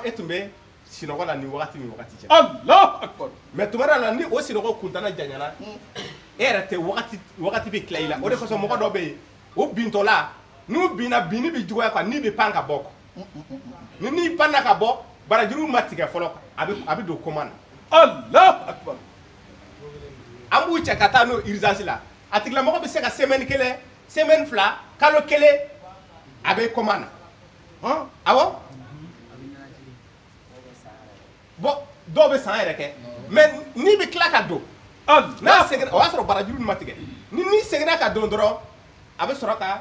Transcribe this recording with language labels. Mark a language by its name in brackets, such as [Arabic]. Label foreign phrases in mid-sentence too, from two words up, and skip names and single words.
[Bambara] e tun bɛ sinɔgɔ la ni wagati cɛ [Arabic] الله أكبر [Bambara] mais tuma dɔ la ni o sinɔgɔ kuntana janyana e yɛrɛ tɛ wagati bɛ tila i la o de kosɔn mɔgɔ dɔ bɛ yen o bintɔla n'u binna binni bɛ juguya quoi ni bɛ pan ka bɔ quoi ni panna ka bɔ barajuru ma tigɛ fɔlɔ quoi a bɛ don koma na [Arabic] الله أكبر [Bambara] an b'u cɛ ka taa n'o urgence la a tigilamɔgɔ bɛ se ka semaine kelen semaine fila kalo kelen a bɛ koma na awɔ bon dɔw bɛ san yɛrɛ kɛ mais ni bɛ tila ka don n'a seginna o y'a sɔrɔ barajuru ma tigɛ ni seginna ka don dɔrɔn a bɛ sɔrɔ ka